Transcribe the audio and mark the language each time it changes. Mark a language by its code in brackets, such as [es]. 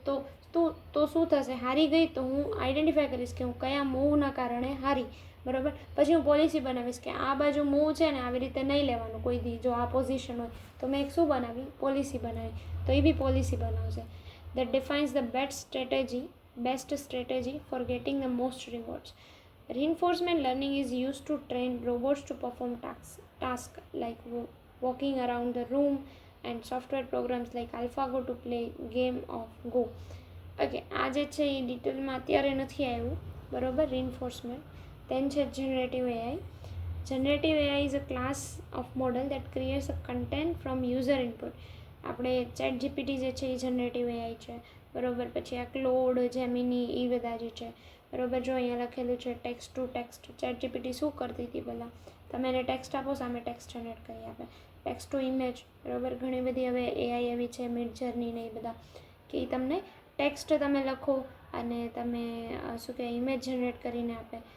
[gu] તો શું થશે, હારી ગઈ તો હું આઈડેન્ટિફાય કરીશ કે હું કયા મૂવના કારણે હારી, બરાબર. પછી હું પોલિસી બનાવીશ કે આ બાજુ મૂવ છે ને આવી રીતે નહીં લેવાનું કોઈ દી, જો આ પોઝિશન હોય તો મેં એક શું બનાવી, પોલિસી બનાવી. તો એ બી પોલિસી બનાવશે. [en] that defines the best strategy for getting the most rewards. Reinforcement learning is used to train robots to perform tasks like walking around the room and software programs like AlphaGo to play game of Go. [gu] Okay, આ જે છે એ ડિટેલમાં અત્યારે નથી આવ્યું, બરાબર. રીઇન્ફોર્સમેન્ટ then છે generative AI. [en] Generative AI is a class of model that creates a content from user input. [gu] આપણે ChatGPT જે છે એ જનરેટિવ AI છે, બરાબર. પછી આ ક્લોડ, જેમિની એ બધા જે છે, બરાબર. જો અહીંયા લખેલું છે ટેક્સ્ટ ટુ ટેક્સ્ટ. ChatGPT શું કરતી હતી પહેલાં, તમે એને ટેક્સ્ટ આપો, સામે ટેક્સ્ટ જનરેટ કરી આપે. ટેક્સ્ટ ટુ ઇમેજ, બરાબર. ઘણી બધી હવે AI એવી છે, મિડજર્ની ને એ બધા, કે એ તમને ટેક્સ્ટ તમે લખો અને તમે શું કહે ઇમેજ જનરેટ કરીને આપે.